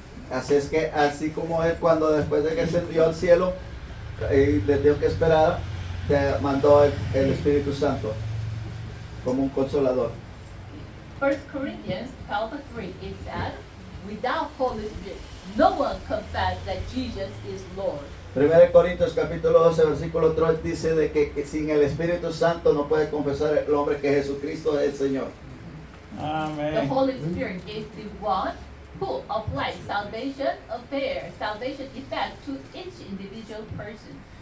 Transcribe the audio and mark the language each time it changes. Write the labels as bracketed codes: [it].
[es] Así es que, así como él cuando después de que ascendió al cielo, y les dijo que esperara, te mandó el Espíritu Santo como un consolador. [en] 1 Corinthians 12:3, it said, "Without Holy Spirit, no one confess that Jesus is Lord." [es] 1 Corintios capítulo 12 versículo 3 dice de que sin el Espíritu Santo no puede confesar el hombre que Jesucristo es el Señor. [en] The Amén. Holy Spirit is the one who applies salvation effect to each individual person.